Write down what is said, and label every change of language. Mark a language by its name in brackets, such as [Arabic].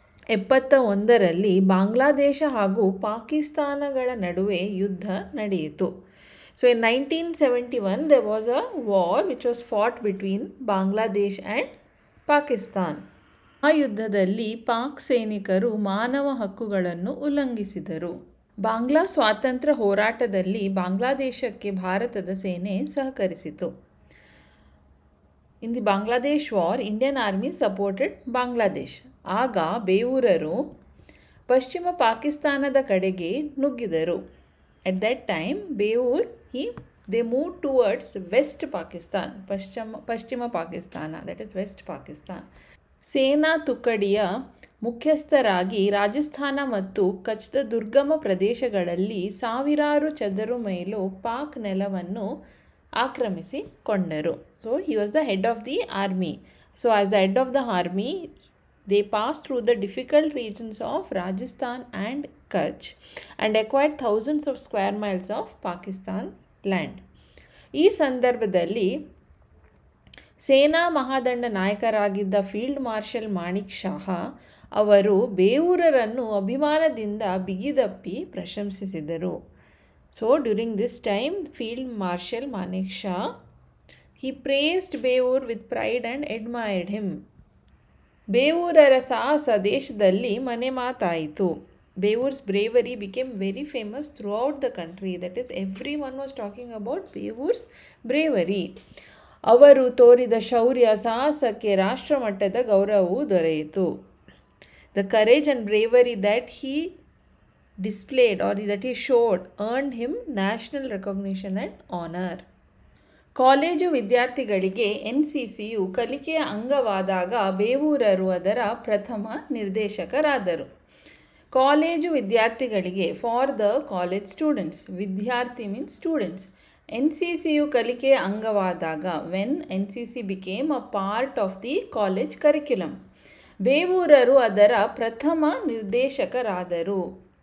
[Kannada] 1971ರಲ್ಲಿ ಬಾಂಗ್ಲಾದೇಶ ಹಾಗೂ ಪಾಕಿಸ್ತಾನಗಳ ನಡುವೆ ಯುದ್ಧ ನಡೆಯಿತು. [English] So in 1971 there was a war which was fought between Bangladesh and Pakistan. [Kannada] ಆ ಯುದ್ಧದಲ್ಲಿ ಪಾಕ್ ಸೈನಿಕರು ಮಾನವ ಹಕ್ಕುಗಳನ್ನು ಉಲ್ಲಂಘಿಸಿದರು. ಬಾಂಗ್ಲಾ ಸ್ವಾತಂತ್ರ್ಯ ಹೋರಾಟದಲ್ಲಿ ಬಾಂಗ್ಲಾದೇಶಕ್ಕೆ ಭಾರತದ ಸೇನೆ ಸಹಕರಿಸಿತು. [English] In the Bangladesh war, Indian army supported Bangladesh. [Kannada] ಆಗ ಬೇವೂರರು ಪಶ್ಚಿಮ ಪಾಕಿಸ್ತಾನದ ಕಡೆಗೆ ನುಗ್ಗಿದರು. [English] at that time Bewoor they move towards west Pakistan, [Kannada] ಪಶ್ಚಿಮ Pakistan, [English] That is west Pakistan. [Kannada] ಸೇನಾ ತುಕಡಿಯ ಮುಖ್ಯಸ್ಥರಾಗಿ ರಾಜಸ್ಥಾನ ಮತ್ತು ಕಚ್ದ ದುರ್ಗಮ ಪ್ರದೇಶಗಳಲ್ಲಿ ಸಾವಿರಾರು ಚದರ ಮೈಲು ಪಾಕ್ ನೆಲವನ್ನು ಆಕ್ರಮಿಸಿಕೊಂಡರು. [English] So he was the head of the army. So as the head of the army they passed through the difficult regions of Rajasthan and Kutch and acquired thousands of square miles of Pakistan land. [Kannada] ಈ ಸಂದರ್ಭದಲ್ಲಿ ಸೇನಾ ಮಹಾದಂಡ ನಾಯಕರಾಗಿದ್ದ field marshal Manik Shah ಅವರು ಬೇವೂರರನ್ನು ಅಭಿಮಾನದಿಂದ ಬಿಗಿದಪ್ಪಿ ಪ್ರಶಂಸಿಸಿದರು. [English] So during this time field marshal Manekshaw he praised Bewoor with pride and admired him. [Kannada] ಬೇವೂರರ ಸಾಹಸ ದೇಶದಲ್ಲಿ ಮನೆ ಮಾತಾಯಿತು. [English] Bewoor's bravery became very famous throughout the country. That is, everyone was talking about Bewoor's bravery. [Kannada] ಅವರು ತೋರಿದ ಶೌರ್ಯ ಸಾಹಸಕ್ಕೆ ರಾಷ್ಟ್ರಮಟ್ಟದ ಗೌರವವು ದೊರೆಯಿತು. [English] The courage and bravery that he displayed or that he showed earned him national recognition and honor. [Kannada] College ವಿದ್ಯಾರ್ಥಿಗಳಿಗೆ NCCಯು ಕಲಿಕೆಯ ಅಂಗವಾದಾಗ ಬೇವೂರರು ಅದರ ಪ್ರಥಮ ನಿರ್ದೇಶಕರಾದರು. ಕಾಲೇಜು ವಿದ್ಯಾರ್ಥಿಗಳಿಗೆ [English] For the college students, ವಿದ್ಯಾರ್ಥಿ means students. [Kannada] NCCಯು ಕಲಿಕೆಯ ಅಂಗವಾದಾಗ [English] when NCC became a part of the college curriculum, [Kannada] ಬೇವೂರರು ಅದರ ಪ್ರಥಮ ನಿರ್ದೇಶಕರಾದರು.